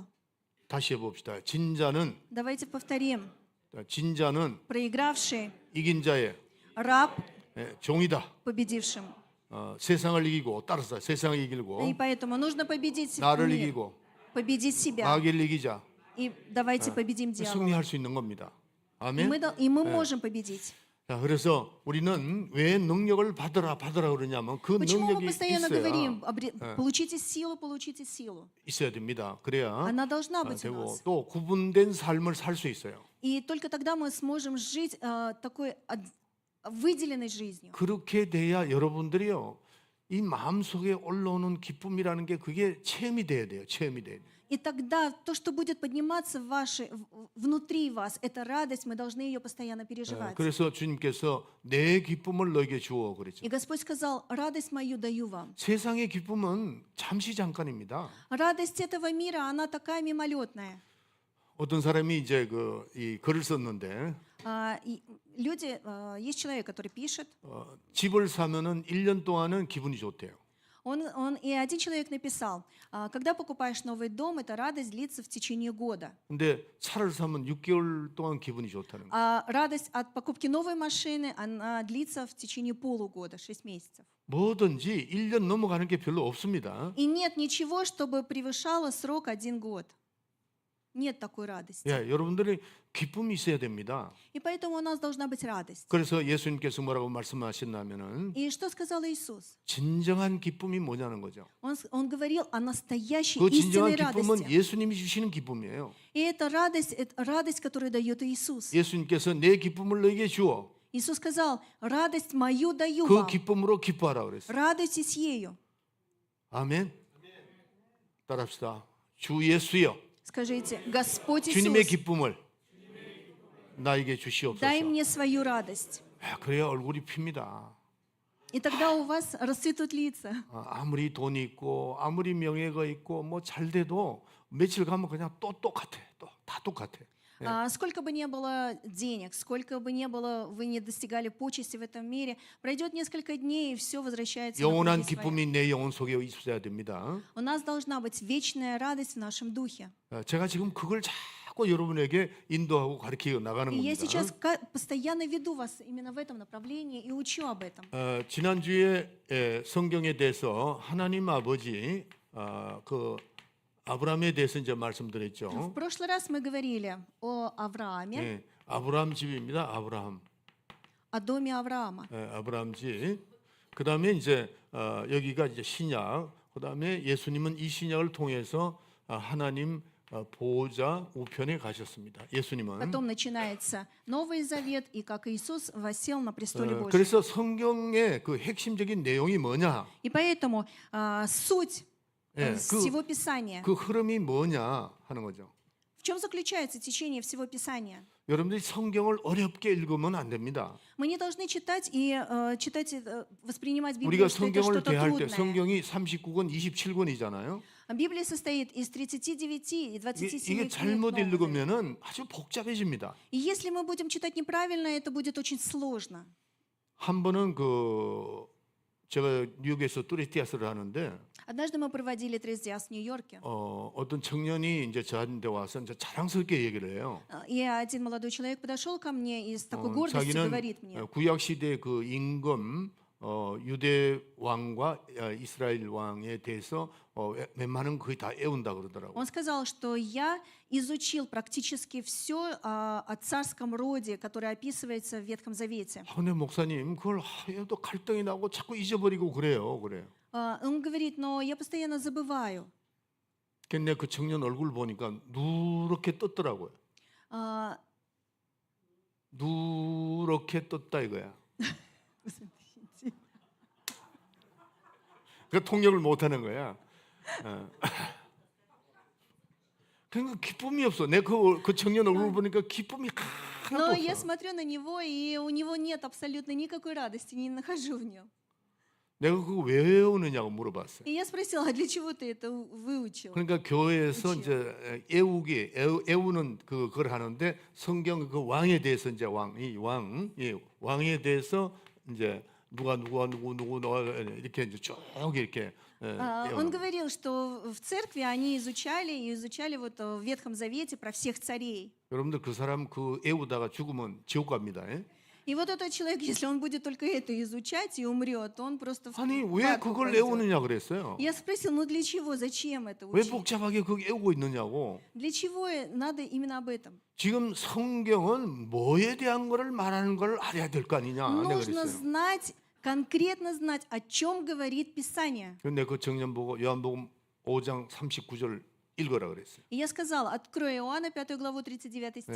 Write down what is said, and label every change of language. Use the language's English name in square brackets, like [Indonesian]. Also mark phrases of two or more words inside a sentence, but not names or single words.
[Korean] 다시 해봅시다. 진자는 [Russian] Давайте повторим. Проигравший [Korean] 이긴 자의 [Russian] раб [Korean] 종이다. [Russian] победившим. [Korean] 세상을 이기고 따라서 세상을 이기고 [Russian] И поэтому нужно победить [Korean] 나를 [Russian] мир, [Korean] 이기고 [Russian] победить себя. [Korean] 마귀를 이기자. [Russian] И давайте победим дьявола. [Korean] 승리할 수 있는 겁니다. [Russian] И [Korean] 아멘. [Russian] мы можем победить. [Korean] 자, 그래서 우리는 왜 능력을 받으라 그러냐면 그 [Russian] Почему мы [Korean] 능력이 [Russian] постоянно говорим, [Korean] 있어야 [Russian] получите силу? [Korean] 있어야 됩니다. 그래야 [Russian] Она должна быть у [Korean] 되고 [Russian] нас. [Korean] 또 구분된 삶을 살 수 있어요. [Russian] И только тогда мы сможем жить такой выделенной жизнью. [Korean] 그렇게 돼야 여러분들이요 이 마음 속에 올라오는 기쁨이라는 게 그게 체험이 돼야 돼요. 체험이 돼야 돼요. [Russian] И тогда то, что будет подниматься внутри вас, эта радость, мы должны ее постоянно переживать. [Korean] 그래서 주님께서 내 기쁨을 너에게 주어 그랬죠. [Russian] И Господь сказал, радость мою даю вам. [Korean] 세상의 기쁨은 잠시 잠깐입니다. [Russian] Радость этого мира, она такая мимолетная. [Korean] 어떤 사람이 이제 이 글을 썼는데 [Russian] Есть человек, который пишет, [Korean] 집을 사면은 1년 동안은 기분이 좋대요. [Russian] и один человек написал, когда покупаешь новый дом, эта радость длится в течение года. [Korean] 근데 차를 사면 6개월 동안 기분이 좋다는 거예요. [Russian] А радость от покупки новой машины, она длится в течение полугода, 6 месяцев. [Korean] 뭐든지 1년 넘어가는 게 별로 없습니다. [Russian] И нет ничего, чтобы превышало срок 1 год. Нет такой радости. [Korean] 예, 여러분들이 기쁨이 있어야 됩니다. [Russian] И поэтому у нас должна быть радость. [Korean] 그래서 예수님께서 뭐라고 말씀하셨냐면은 [Russian] И что сказал Иисус? [Korean] 진정한 기쁨이 뭐냐는 거죠. [Russian] Он говорил о настоящей [Korean] 그 진정한 [Russian] истинной [Korean] 기쁨은 [Russian] радости. [Korean] 예수님이 주시는 기쁨이에요. [Russian] И это радость, которую дает Иисус. [Korean] 예수님께서 내 기쁨을 너에게 주어 [Russian] Иисус сказал, радость мою даю [Korean] 그 [Russian] вам. [Korean] 기쁨으로 기뻐하라 그랬어요. [Russian] Радуйтесь ею. [Korean] 아멘. 따라합시다. 주 예수여, [Russian] Скажите, Господь [Korean] 주님의 [Russian] Иисус, [Korean] 기쁨을 나에게 주시옵소서. [Russian] дай мне свою радость. [Korean] 그래야 얼굴이 핍니다. [Russian] И тогда у вас расцветут лица. [Korean] 아무리 돈이 있고 아무리 명예가 있고 뭐 잘 돼도 며칠 가면 그냥 또 똑같아. 또 다 똑같아. [Russian] Сколько бы ни было денег, сколько бы ни было, вы не достигали почести в этом мире, пройдет несколько дней, и все возвращается на [Korean] 영원한 [Russian] круги своя. [Korean] 기쁨이 내 영혼 속에 있어야 됩니다. [Russian] У нас должна быть вечная радость в нашем духе. [Korean] 제가 지금 그걸 자꾸 여러분에게 인도하고 가르쳐 나가는 [Russian] И я [Korean] 겁니다. [Russian] сейчас постоянно веду вас именно в этом направлении и учу об этом. [Korean] 지난주에 성경에 대해서 하나님 아버지 그 아브라함에 대해서 이제 말씀드렸죠. В прошлый раз мы говорили о Аврааме, 예, 아브라함 집입니다. 아브라함. [Russian] о доме Авраама. [Korean] 아브라함 집. 그다음에 이제 여기가 이제 신약. 그다음에 예수님은 이 신약을 통해서 하나님 보호자 우편에 가셨습니다. 예수님은. [Russian] Потом начинается Новый Завет, и как Иисус воссел на престоле Божьем. [Korean] 그래서 성경의 그 핵심적인 내용이 뭐냐? [Russian] И поэтому суть [Korean] 예, [Russian] всего Писания, [Korean] 그 흐름이 뭐냐 하는 거죠. [Russian] в чем заключается течение всего Писания? [Korean] 여러분들이 성경을 어렵게 읽으면 안 됩니다. [Russian] Мы не должны читать и воспринимать Библию, [Korean] 우리가 [Russian] что это [Korean] 성경을 [Russian] что-то [Korean] 대할 때 [Russian] трудное. [Korean] 성경이 39권, 27권이잖아요. [Russian] Библия состоит из 39 и 27 [Korean] 이게 [Russian] книг [Korean] 잘못 [Russian] Нового Завета. [Korean] 읽으면은 아주 복잡해집니다. [Russian] И если мы будем читать неправильно, это будет очень сложно. [Korean] 한 번은 제가 뉴욕에서 뚜레티아스를 하는데 [Russian] Однажды мы проводили Трес-Диас в Нью-Йорке, [Korean] 어떤 청년이 이제 저한테 와서 이제 자랑스럽게 얘기를 해요. [Russian] и один молодой человек подошел ко мне и с такой гордостью говорит мне: [Korean] 자기는 구약 시대 그 임금 유대 왕과 이스라엘 왕에 대해서 웬만한 거의 다 외운다 그러더라고. [Russian] Он сказал, что я изучил практически все о царском роде, которое описывается в Ветхом Завете. [Korean] 근데 목사님 그걸 또 갈등이 나고 자꾸 잊어버리고 그래. [Russian] Он говорит: но я постоянно забываю. [Korean] 근데 그 청년 얼굴 보니까 누렇게 떴더라고요. А, 누렇게 떴다 이거야. 그 통역을 못하는 거야. 그러니까 기쁨이 없어. 내 그 청년 얼굴 보니까 기쁨이 [Russian] Но [Korean] 하나도 [Russian] я [Korean] 없어. [Russian] смотрю на него, и у него нет абсолютно никакой радости, не нахожу в нем. [Korean] 내가 그거 왜 외우느냐고 물어봤어요. [Russian] И я спросила: а для чего ты это выучил? [Korean] 그러니까 교회에서 이제 애우는 그걸 하는데 성경 그 왕에 대해서 이제 왕에 대해서 이제 누구 이렇게 이제 쭉 이렇게 [Russian] Он говорил, что в церкви они изучали вот в Ветхом Завете про всех царей. [Korean] 여러분들 그 사람 그 애우다가 죽으면 지옥 갑니다. [Russian] И вот этот человек, если он будет только это изучать и умрет, он просто [Korean] 아니 [Russian] в [Korean] 왜 [Russian] ад [Korean] 그걸 [Russian] попадет. [Korean] 애우느냐 그랬어요. [Russian] Я спросил: ну для чего, зачем это [Korean] 왜 [Russian] учить? [Korean] 복잡하게 그거 애우고 있느냐고. [Russian] Для чего надо именно об этом? [Korean] 지금 성경은 뭐에 대한 거를 말하는 걸 알아야 될 거 아니냐 내가 [Russian] Нужно [Korean] 그랬어요. [Russian] знать, конкретно знать, о чем говорит Писание. [Korean] 근데 그 청년 보고 요한복음 5장 39절 읽어라 그랬어요. [Russian] И я сказала: открой Иоанна 5 главу 39 стих.